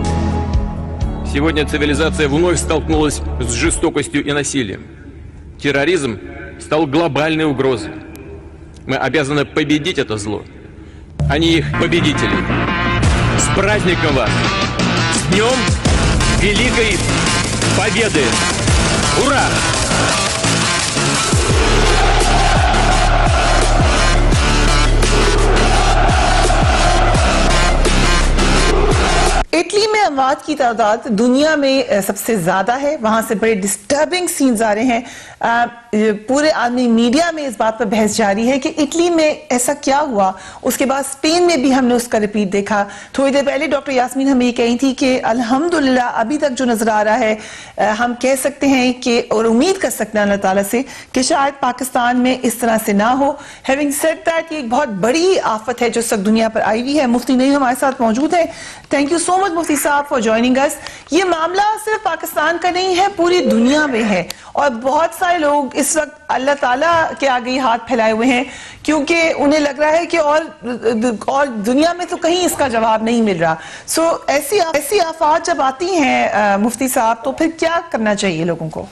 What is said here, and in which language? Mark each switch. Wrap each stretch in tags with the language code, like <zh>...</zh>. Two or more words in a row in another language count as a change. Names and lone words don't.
<ru>Сегодня цивилизация вновь столкнулась с жестокостью и насилием. Терроризм стал глобальной угрозой. Мы обязаны победить это зло, а не их победителей. С праздником вас! С Днем Великой Победы! Ура!</ru> <ur>اٹلی میں اموات کی تعداد دنیا میں سب سے زیادہ ہے. وہاں سے بڑے</ur> <en>disturbing scenes</en> <ur>آ رہے ہیں. پورے آدمی میڈیا میں اس بات پر بحث جاری ہے کہ اٹلی میں ایسا کیا ہوا. اس کے بعد اسپین میں بھی ہم نے اس کا ریپیٹ دیکھا. تھوڑی دیر پہلے ڈاکٹر یاسمین ہمیں یہ کہی تھی کہ الحمدللہ ابھی تک جو نظر آ رہا ہے، ہم کہہ سکتے ہیں کہ اور امید کر سکتے ہیں اللہ تعالیٰ سے کہ شاید پاکستان میں اس طرح سے نہ ہو.</ur> <en>having said that,</en> <ur>یہ ایک بہت بڑی آفت ہے جو اس وقت دنیا پر آئی ہوئی ہے. مفتی نعیم ہمارے ساتھ موجود ہے.</ur> <en>thank you so much much Mufti Saab for joining us.</en> <ur>یہ معاملہ صرف پاکستان کا نہیں ہے, پوری دنیا میں ہے, اور بہت سارے لوگ اس وقت اللہ تعالیٰ کے آگے ہاتھ پھیلائے ہوئے ہیں کیونکہ انہیں لگ رہا ہے کہ اور دنیا میں تو کہیں اس کا جواب نہیں مل رہا. سو ایسی آفات جب آتی ہیں مفتی صاحب تو پھر کیا کرنا چاہیے لوگوں کو؟</ur>